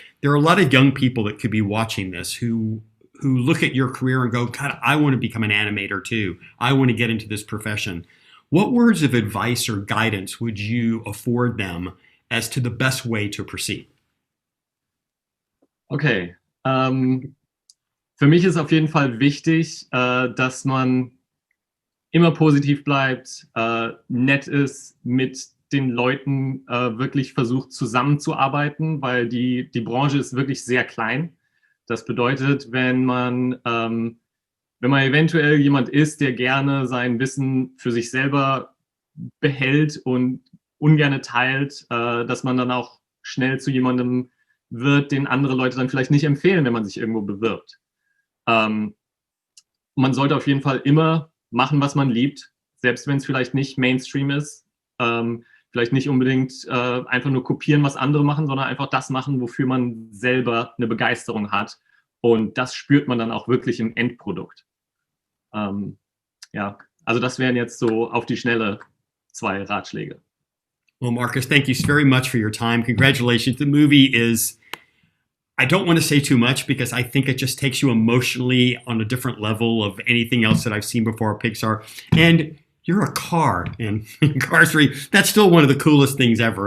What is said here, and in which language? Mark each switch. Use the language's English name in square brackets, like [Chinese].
[English] There are a lot of young people that could be watching this who look at your career and go, God, I want to become an animator too. I want to get into this profession. What words of advice or guidance would you afford them as to the best way to proceed? Okay. [German] Für mich ist auf jeden Fall wichtig, dass man immer positiv bleibt, nett ist, mit den Leuten wirklich versucht zusammenzuarbeiten, weil die Branche ist wirklich sehr klein. Das bedeutet, wenn man eventuell jemand ist, der gerne sein Wissen für sich selber behält und ungerne teilt, dass man dann auch schnell zu jemandem wird, den andere Leute dann vielleicht nicht empfehlen, wenn man sich irgendwo bewirbt. Man sollte auf jeden Fall immer machen, was man liebt, selbst wenn es vielleicht nicht Mainstream ist. Vielleicht nicht unbedingt einfach nur kopieren, was andere machen, sondern einfach das machen, wofür man selber eine Begeisterung hat. Und das spürt man dann auch wirklich im Endprodukt. Also das wären jetzt so auf die Schnelle 2 Ratschläge. [English] Well, Markus, thank you very much for your time. Congratulations. The movie is, I don't want to say too much because I think it just takes you emotionally on a different level of anything else that I've seen before at Pixar. And you're a car, and cars, that's still one of the coolest things ever.